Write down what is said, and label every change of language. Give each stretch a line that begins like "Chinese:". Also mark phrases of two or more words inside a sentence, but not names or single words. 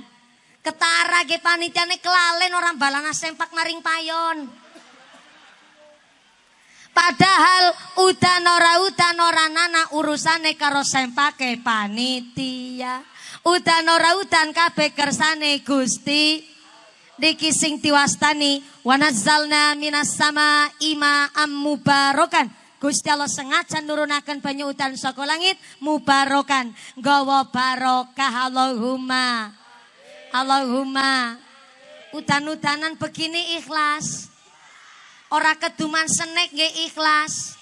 Javanese: Ketara ge panitiane kelalen orang balana sempak maring payon. Padahal udan ora nana urusane karo sempake panitia. Udan ora udan kabeh kersane Gusti. Niki sing diwastani
Arabic: wa nazzalna minas sama ma'am mubarakan.
Javanese: Gusti Allah sengaja nurunaken banyu udan saka langit mubarakan, nggawa barokah.
Arabic: Allahumma. Allahumma.
Javanese: Udan-udanan begini ikhlas. Ora keduman senek nggih ikhlas.